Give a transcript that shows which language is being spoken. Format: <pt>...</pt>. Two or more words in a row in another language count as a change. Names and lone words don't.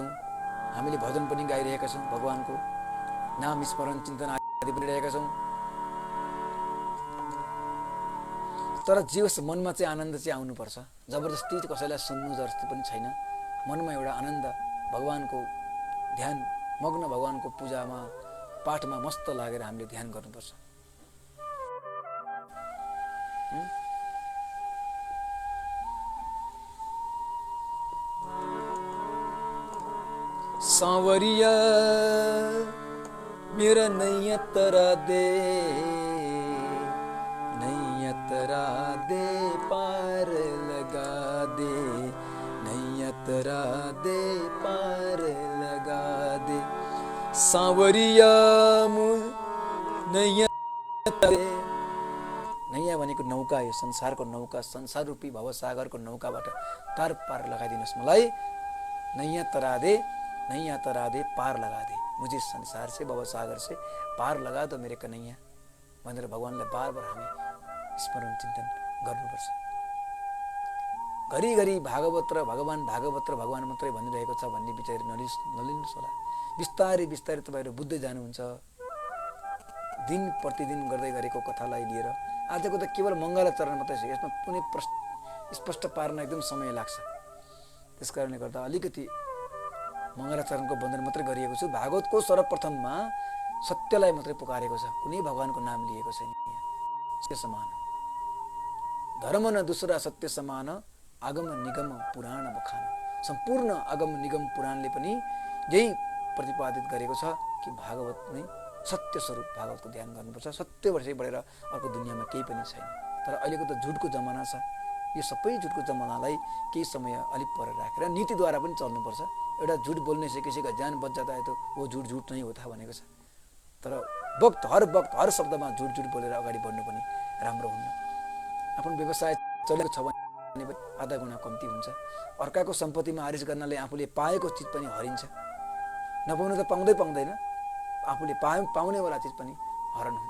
<ne>हामीले भजन पनि गाइरहेका छौँ, भगवानको नाम स्मरण चिन्तन आदि पनि रहेका छौँ। तर जे होस् मनमा चाहिँ आनन्द चाहिँ आउनुपर्छ। जबरजस्ती कसैलाई सुन्नु जस्तो पनि छैन। मनमा एउटा आनन्द, भगवानको ध्यान मग्न, भगवानको पूजामा पाठमा मस्त लागेर हामीले ध्यान गर्नुपर्छ।</ne> <hi>सांवरिया मेरा नैया तरा दे, नैया तरा दे पार लगा दे, नैया तरा दे पार लगा दे। सांवरिया नैया तरा दे।</hi> <ne>नैया भनेको नौका, यो संसारको नौका, संसार रूपी भवसागरको नौकाबाट तार पार लगाइदिनुहोस् मलाई।</ne> <hi>नैया तरा दे, नैया तरा दे पार लगा दे, मुझे संसार से, भवसागर से पार लगा दो मेरे कन्हैया</hi> <ne>भनेर भगवानलाई बार बार हामी स्मरण चिन्तन गर्नुपर्छ। घरिघरि भागवत र भगवान, भागवत र भगवान मात्रै भनिरहेको छ भन्ने विचार नलिनुहोस् होला। बिस्तारै बिस्तारै तपाईँहरू बुझ्दै जानुहुन्छ। दिन प्रतिदिन गर्दै गरेको कथालाई लिएर आजको त केवल मङ्गलाचरण मात्रै छ, यसमा कुनै स्पष्ट पार्न एकदम समय लाग्छ। त्यस कारणले गर्दा अलिकति मङ्गलाचरणको बन्धन मात्रै गरिएको छु। भागवतको सर्वप्रथममा सत्यलाई मात्रै पुकारेको छ, कुनै भगवानको नाम लिएको छैन।</ne> <hi>सत्य समान धर्म न दूसरा सत्य समान, आगम निगम पुराण बखान।</hi> <ne>सम्पूर्ण आगम निगम पुराणले पनि यही प्रतिपादित गरेको छ कि भागवत नै सत्य स्वरूप, भागवतको ध्यान गर्नुपर्छ। सत्यबाट बढेर अर्को दुनियाँमा केही पनि छैन। तर अहिलेको त झुटको जमाना छ। यो सबै झुटको जमानालाई केही समय अलिक पर राखेर नीतिद्वारा पनि चल्नुपर्छ।</ne> <hi>एउटा झुट बोल्ने से किसी का जान बच जाता है तो वो झुट झुट नहीं होता</hi> <ne>भनेको छ। तर वक्त हर शब्दमा झुट झुट बोलेर अगाडि बढ्नु पनि राम्रो हुन्न। आफ्नो व्यवसाय चलेको छ भने आधा गुणा कम्ती हुन्छ। अर्काको सम्पत्तिमा आरिस गर्नाले आफूले पाएको चिज पनि हरिन्छ। नपाउनु त पाउँदैन, आफूले पाउनेवाला चिज पनि हरण हुन्छ।</ne>